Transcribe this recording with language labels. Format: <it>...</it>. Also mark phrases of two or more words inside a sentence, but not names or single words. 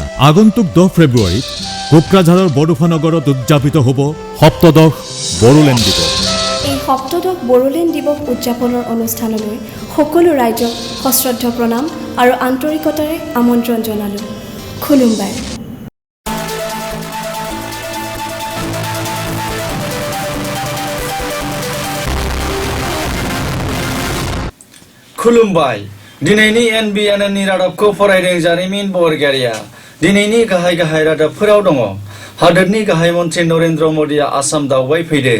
<as>আগন্তুক 10 ফেব্ৰুৱাৰীত কোকৰাঝাৰৰ বড়োফানগৰত উদযাপিত হ'ব সপ্তদশ বড়োলেণ্ড দিৱস। এই সপ্তদশ বড়োলেণ্ড দিৱস উদযাপনৰ অনুষ্ঠানলৈ সকলো ৰাইজক সশ্ৰদ্ধ প্ৰণাম আৰু আন্তৰিকতাৰে আমন্ত্ৰণ জনালোঁ।</as> <brx>খুলুমবাই। खुलुमबाय। दिनैनि NBN-नि रादाबखौ फरायदों जारिमिन बरगयारिया। दिनैनि गाहाय गाहाय रादाबफोराव दङ। हादोरनि गाहाय मन्थ्रि नरेन्द्र मदिया आसाम दावबायफैदों।</brx>